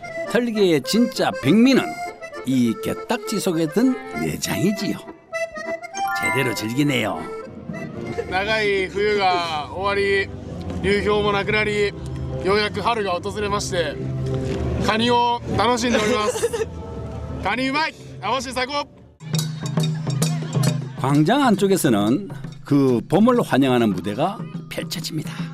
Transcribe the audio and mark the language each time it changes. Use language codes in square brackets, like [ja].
[ko] 털개의 진짜 백미는 이 게딱지 속에 든 내장이지요. 제대로 즐기네요. [ja] 長い冬が終わり流氷もなくなりようやく春が訪れましてカニを楽しんでおりますカニうまい網走最高 [ko] 광장 안쪽에서는 그 봄을 환영하는 무대가 펼쳐집니다.